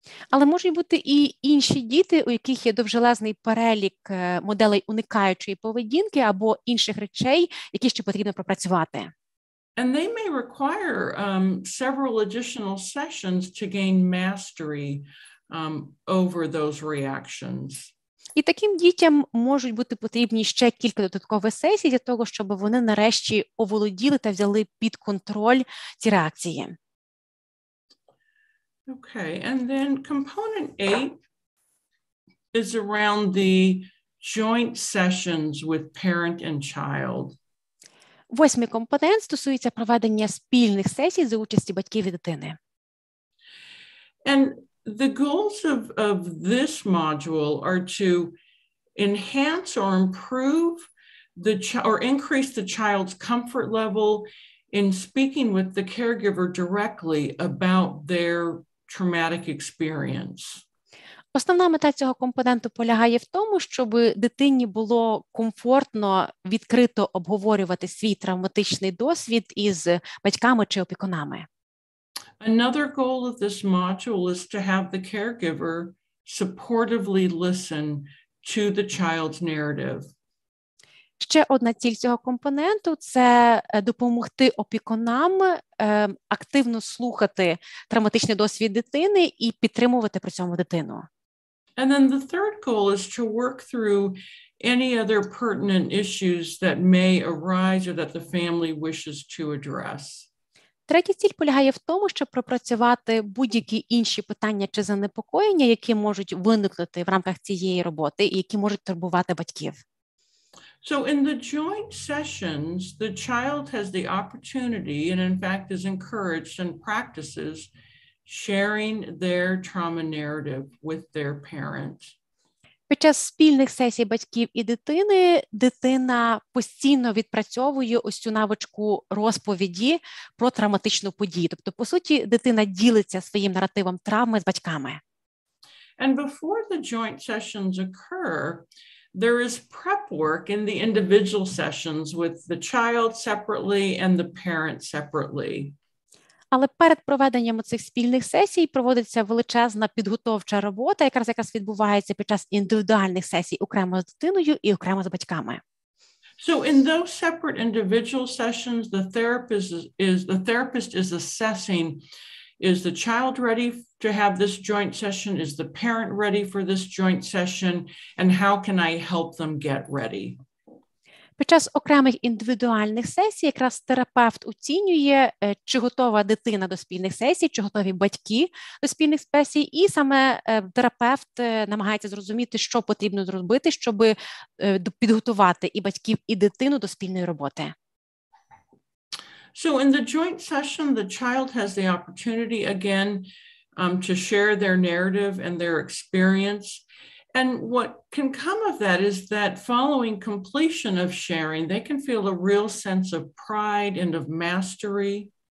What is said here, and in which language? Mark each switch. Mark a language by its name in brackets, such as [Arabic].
[Ukrainian] Але можуть бути і інші діти, у яких є довжелезний перелік моделей уникаючої поведінки або інших речей, які ще потрібно пропрацювати. [English] And they may require several additional sessions to gain mastery over those reactions. [Ukrainian] І таким дітям можуть бути потрібні ще кілька додаткових сесій для того, щоб вони нарешті оволоділи та взяли під контроль ці реакції. [English] Okay, and then component 8 is around the joint sessions with parent and child. [Ukrainian] 8-й компонент стосується проведення спільних сесій за участі батьків і дитини. [English] And the goals of this module are to enhance or improve or increase the child's comfort level in speaking with the caregiver directly about their traumatic experience. [Ukrainian] Основна мета цього компоненту полягає в тому, щоб дитині було комфортно відкрито обговорювати свій травматичний досвід із батьками чи опікунами. [English] Another goal of this module is to have the caregiver supportively listen to the child's narrative. [Ukrainian] Ще одна ціль цього компоненту – це допомогти опікунам активно слухати травматичний досвід дитини і підтримувати при цьому дитину. [English] And then the third goal is to work through any other pertinent issues that may arise or that the family wishes to address. [Ukrainian] Третя ціль полягає в тому, щоб пропрацювати будь-які інші питання чи занепокоєння, які можуть виникнути в рамках цієї роботи і які можуть турбувати батьків. [English] So in the joint sessions, the child has the opportunity and in fact is encouraged and practices sharing their trauma narrative with their parents. [Ukrainian] Під час спільних сесій батьків і дитини дитина постійно відпрацьовує ось цю навичку розповіді про травматичну подію. Тобто, по суті, дитина ділиться своїм наративом травми з батьками. [English] And before the joint sessions occur, there is prep work in the individual sessions with the child separately and the parent separately. [Ukrainian] Але перед проведенням цих спільних сесій проводиться величезна підготовча робота, якраз відбувається під час індивідуальних сесій окремо з дитиною і окремо з батьками. [English] So in those separate individual sessions, the therapist is assessing, is the child ready to have this joint session? Is the parent ready for this joint session? And how can I help them get ready? [Ukrainian] Під час окремих індивідуальних сесій якраз терапевт оцінює, чи готова дитина до спільних сесій, чи готові батьки до спільних сесій, і саме терапевт намагається зрозуміти, що потрібно зробити, щоб підготувати і батьків, і дитину до спільної роботи. [English] So in the joint session, the child has the opportunity again to share their narrative and their experience. And what can come of that is that following completion of sharing, they can feel a real sense of pride and of mastery.